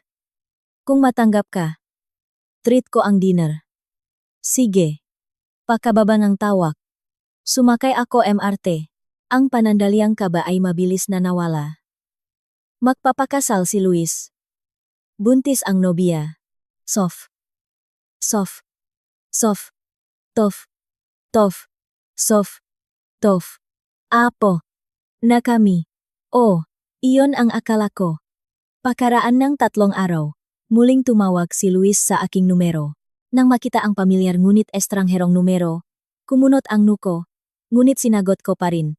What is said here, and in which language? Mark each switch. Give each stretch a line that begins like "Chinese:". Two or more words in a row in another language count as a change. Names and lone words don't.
Filipino: Kung matanggap ka, treat ko ang dinner. Sige. Pakababa ng tawag. Sumakay ako MRT. Ang panandaliang kaba ay mabilis na nawala. Magpapakasal si Luis. Buntis ang nobya. Sof. Sof. Sof. Tof. Tof. Sof. Tof. Apo. Na kami. Oh, iyon ang akala ko. Pakaraan ng 3 araw, muling tumawag si Luis sa aking numero. Nang makita ang pamilyar ngunit estrangherong numero, kumunot ang nuko, ngunit sinagot ko pa rin.